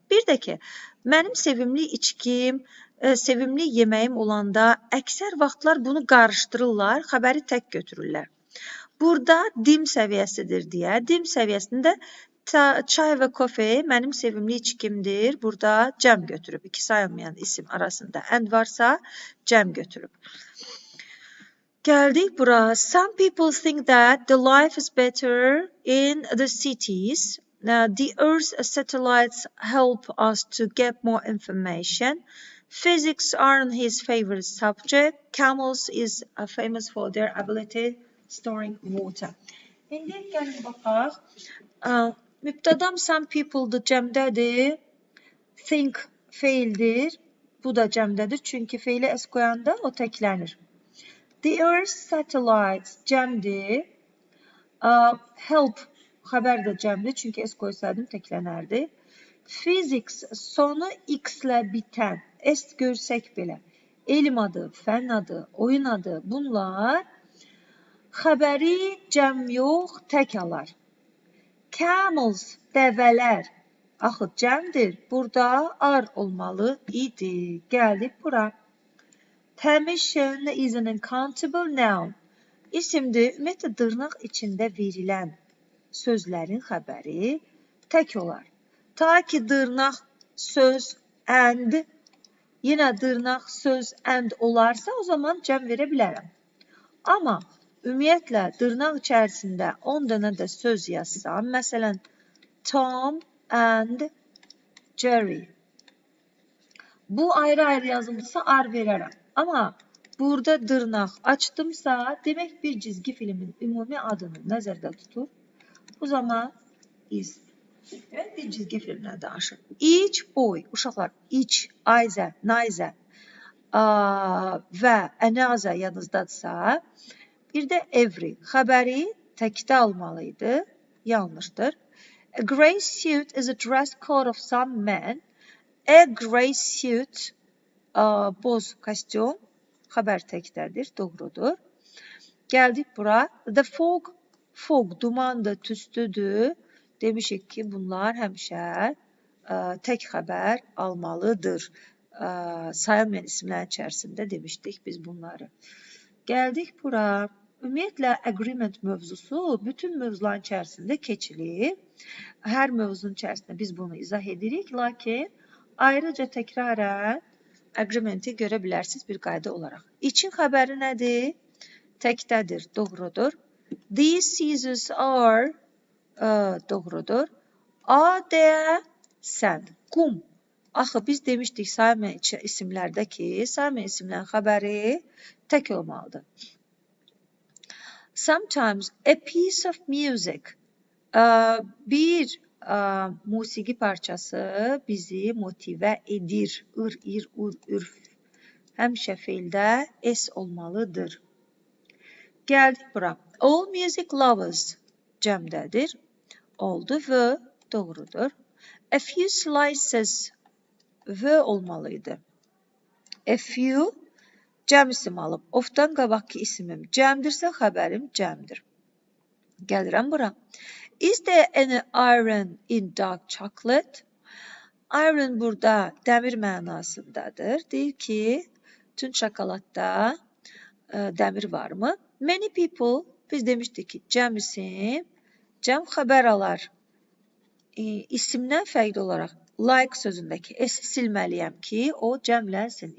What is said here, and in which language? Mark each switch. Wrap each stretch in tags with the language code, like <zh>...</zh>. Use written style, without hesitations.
<az>Bir də ki, mənim sevimli içkim, sevimli yeməyim olanda əksər vaxtlar bunu qarışdırırlar, xəbəri tək götürürlər. Burada dim səviyyəsidir deyə, dim səviyyəsində çay və kofe mənim sevimli içkimdir. Burada cəm götürüb. İki sayılmayan isim arasında and varsa cəm götürüb. Gəldik bura.</az> <en>Some people think that the life is better in the cities. The Earth's satellites help us to get more information. Physics aren't his favorite subject. Camels is famous for their ability storing water.</en> <az>İndi gəlin baxaq. Mübtədam some people'dır, cəmdədir. Think feildir. Bu da cəmdədir. Çünki feili s qoyanda o təklənir. The Earth's satellites cəmdir. Help xəbər də cəmdir. Çünki s qoysaydım təklənərdi. Physics sonu x ilə bitən. S görsək belə. Elm adı, fənn adı, oyun adı. Bunlar xəbəri cəm yox, tək alar. Camels, dəvələr. Axı, cəmdir. Burada are olmalı idi. Gəldik bura.</az> <en>Permission is an uncountable noun.</en> <az>İsimdir, ümumiyyətlə dırnaq içində verilən sözlərin xəbəri tək olar. Ta ki, dırnaq söz and, yenə dırnaq söz and olarsa, o zaman cəm verə bilərəm. Amma ümumiyyətlə, dırnaq içərisində 10 dənə də söz yazsam, məsələn, Tom and Jerry. Bu ayrı-ayrı yazılmışsa ar verərəm. Amma burada dırnaq açdımsa, demək bir cizgi filmin ümumi adını nəzərdə tutur. Bu zaman is. Bir cizgi filmlə danışır. Each boy, uşaqlar, each, either, neither. və another yadınızdadırsa, bir də every xəbəri təkdə almalıydı. Yanlışdır.</az> <en>A grey suit is a dress code of some men. A grey suit</en> <az>boz kostyum xəbər təkdədir. Doğrudur. Gəldik bura. The fog dumandır, tüstüdür. Demişik ki, bunlar həmişə tək xəbər almalıdır. Sayılmayan isimlərin içərisində demişdik biz bunları. Gəldik bura. Ümumiyyətlə, agreement mövzusu bütün mövzuların içərisində keçilir. Hər mövzunun içərisində biz bunu izah edirik, lakin ayrıca təkrarən agreementi görə bilərsiniz bir qayda olaraq. İçin xəbəri nədir? Təkdədir, doğrudur.</az> <en>These scissors are</en> <az>doğrudur. A, D, sand, qum. Axı, biz demişdik sayılmayan isimlərdə ki, sayılmayan isimlərin xəbəri tək olmalıdır.</az> <en>Sometimes a piece of music,</en> <az>bir musiqi parçası bizi motivə edir. Ir, ir, ur, ürf. Həmişə feildə S olmalıdır. Gəldik bura.</az> <en>All music lovers</en> <az>cəmdədir. Oldu V doğrudur. A few slices V olmalıydı. A few cəm isim alıb. Ofdan qabaqki isimim cəmdirsə xəbərim cəmdir. Gəlirəm bura.</az> <en>Is there any iron in dark chocolate?</en> <az>Iron burada dəmir mənasındadır. Deyir ki, tünd şokoladda dəmir varmı? Many people, biz demişdik ki, cəm isim, cəm xəbər alar. İsimdən fərqli olaraq like sözündəki S silməliyəm ki, o cəmlənsin.</az>